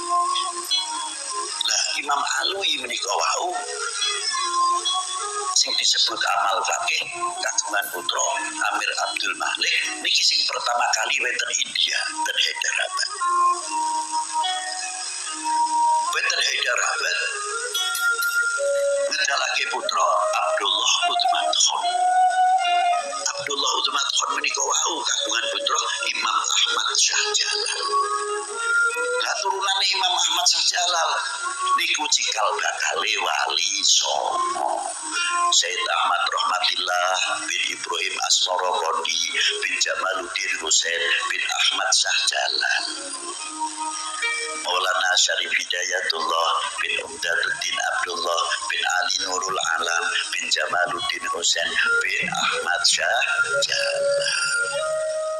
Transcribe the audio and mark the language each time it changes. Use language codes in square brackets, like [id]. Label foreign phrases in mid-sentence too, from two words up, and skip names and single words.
[jv] Lah Imam Alwi menika wau sing disebut Amal Faqih kagungan putra Amir Abdul Malik niki sing pertama kali wonten India dan Hyderabad. Peter Hyderabad ngedalake putra Abdullah Utsman Khan. Abdullah Utsman Khan menika wau kagungan putra Imam Ahmad Syah Jalal. Lah turunane Imam Ahmad Syah Jalal niku cikal bakale wali songo. Sayyid Ahmad Rahmatillah bin Ibrahim Asmarakondi bin Jamaluddin Husain bin Ahmad Syah Jalal. Maulana Syarif Hidayatullah bin Umdaduddin Abdullah bin Ali Nurul Alam bin Jamaluddin Husain bin Ahmad Syah Jalal.